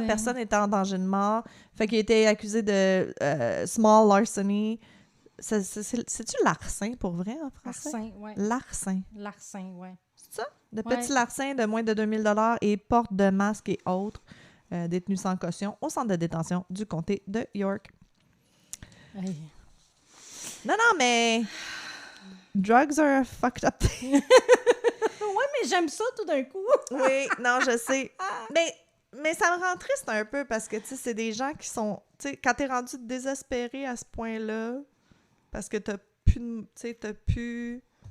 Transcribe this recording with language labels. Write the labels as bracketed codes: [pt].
[fr] Personne n'était en danger de mort. Fait qu'il a été accusé de small larceny. C'est-tu larcin pour vrai en français? Larcin, oui. Larcin, oui. C'est ça? De petits larcins de moins de 2000 $ et porte de masques et autres détenus sans caution au centre de détention du comté de York. Hey. Non, mais [en] drugs are a fucked up thing. [fr] Ouais, mais j'aime ça tout d'un coup. Oui, non, je sais. Mais ça me rend triste un peu parce que, tu sais, c'est des gens qui sont... Tu sais, quand t'es rendu désespéré à ce point-là, parce que t'as plus... Tu sais, t'as plus...